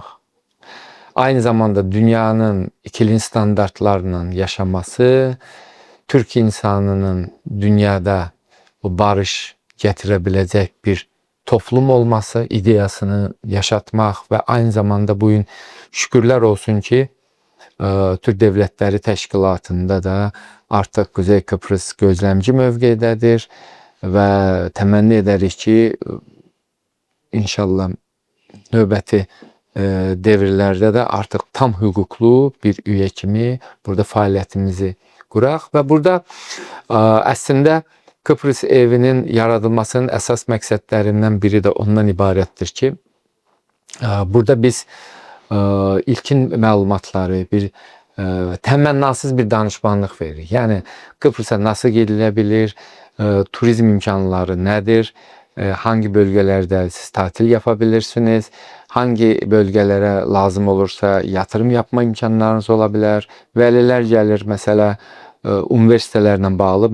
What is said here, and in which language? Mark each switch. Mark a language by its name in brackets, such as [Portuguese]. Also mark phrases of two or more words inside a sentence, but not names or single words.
[Turkish] Aynı zamanda dünyanın ikili standartlarla yaşaması, Türk insanının dünyada bu barış getirebilecek bir toplum olması ideyasını yaşatmak ve aynı zamanda bugün şükürler olsun ki Türk Devletleri Teşkilatı'nda da artık Kuzey Kıbrıs gözlemci mövqeydədir ve temenni ederiz ki [Azerbaijani] inşallah növbəti [Turkish] devirlerde de artık [Azerbaijani] tam hüquqlu bir üye kimi burada faaliyetimizi quraq və burada əslində Kıbrıs evinin yaradılmasının əsas məqsədlərindən biri de ondan ibarətdir ki, burada biz ilkin məlumatları, bir təmənnasız bir danışmanlıq veririk. [Turkish] Yəni Kıbrıs'a nasıl gidilebilir, turizm imkanları nedir, hangi bölgelerde siz tatil yapabilirsiniz, hangi bölgelere lazım olursa yatırım yapma imkanlarınız olabilir. Veliler gelir mesela üniversitelerle bağlı.